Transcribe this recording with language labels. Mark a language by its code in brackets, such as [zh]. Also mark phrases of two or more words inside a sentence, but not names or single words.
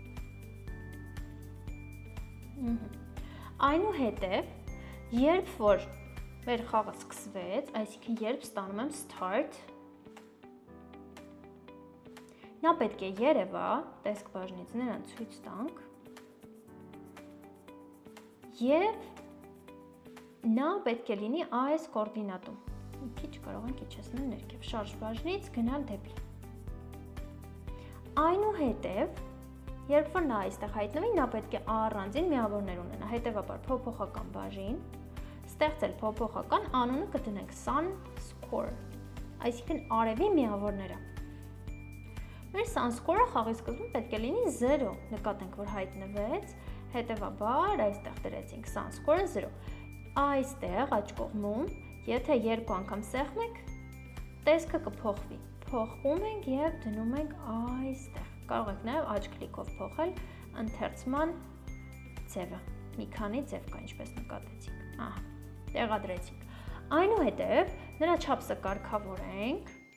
[hy] Այնուհետև, երբ որ մեր խաղը սկսվեց, այսինքն երբ ստանում եմ start, նա պետք է երևա, տեսք բաժնից նրան ցույց տանք, և նա պետք է լինի այս կոորդինատում։ Մի քիչ կարող ենք իջեցնել ներքև, շարժ բաժնից գնալ դեպի։ Այնուհետև, երբ որ նա այստեղ հայտնվի, նա պետք է առանձին միավորներ ունենա, հետևաբար փոփոխական բաժին, ստեղծել փոփոխական, անունը կդնենք [en] sun score, [hy] այսինքն արևի միավորները։ Մեր [en] sun score-ը [hy] խաղի սկզբում պետք է լինի 0, նկատենք, որ հայտնվեց, հետևաբար այստեղ դրեցինք [en] sun score-ը [hy] 0։ Այստեղ աջ կողմում, եթե երկու անգամ սեղմենք, տեսքը կփոխվի, փոխում ենք և դնում ենք այստեղ, կարող եք նաև աջ կլիկով փոխել ընթերցման ձևը, մի քանի ձև կա, ինչպես նկատեցիք, ահա, տեղադրեցինք, այնուհետև նրա չափսը կարգավորենք,